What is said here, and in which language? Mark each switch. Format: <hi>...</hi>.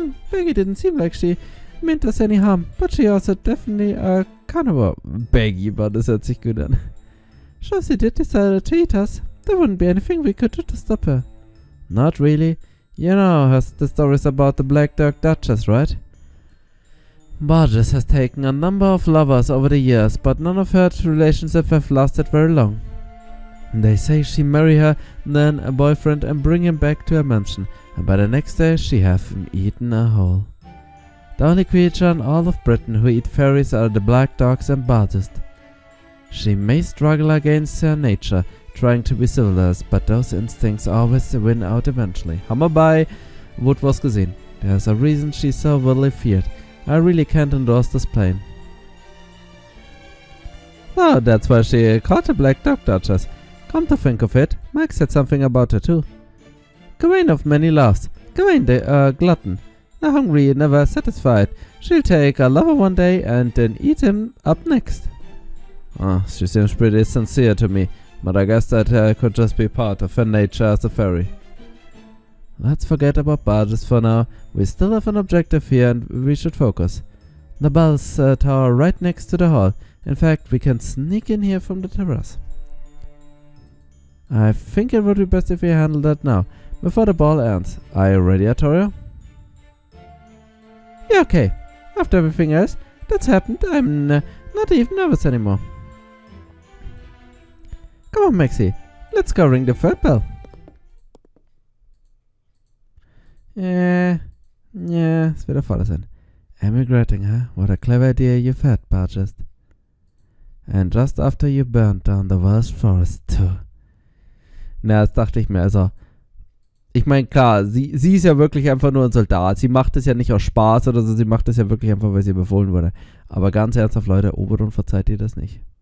<en>Baggy didn't seem like she meant us any harm, but she also definitely a carnivore.</en> <de>Baggy, but das hört sich gut an.</de> <en>Sure, she did decide to eat us. There wouldn't be anything we could do to stop her. Not really. You know the stories about the Black Dog Duchess, right? Barges has taken a number of lovers over the years, but none of her relationships have lasted very long. They say she marry her, then a boyfriend, and bring him back to her mansion. And by the next day she have him eaten a whole. The only creature in all of Britain who eat fairies are the black dogs and barges. She may struggle against her nature, trying to be civilized, but those instincts always win out eventually.</en> <de>Haben wir bei Wood was gesehen.</de> <en>There's a reason she's so widely feared. I really can't endorse this plane. Oh, that's why she caught the Black Dog Duchess. Come to think of it, Mike said something about her too. Gawain of many loves. Gawain the glutton. The hungry, never satisfied. She'll take a lover one day and then eat him up next. Oh, she seems pretty sincere to me, but I guess that could just be part of her nature as a fairy. Let's forget about barges for now. We still have an objective here and we should focus. The bell's tower right next to the hall. In fact, we can sneak in here from the terrace. I think it would be best if we handle that now, before the ball ends. Are you ready, Artoria? Yeah, okay. After everything else that's happened, I'm not even nervous anymore. Come on, Maxie. Let's go ring the third bell.</en> <de>Yeah, es wird der Fall sein.</de> <en>Emigrating, huh? What a clever idea you've had, Barges. And just after you burned down the Welsh forest, too.</en> <de>Na, das dachte ich mir, also. Ich meine, klar, sie ist ja wirklich einfach nur ein Soldat. Sie macht es ja nicht aus Spaß oder so, sie macht es ja wirklich einfach, weil sie befohlen wurde. Aber ganz ernsthaft, Leute, Oberon verzeiht ihr das nicht.</de>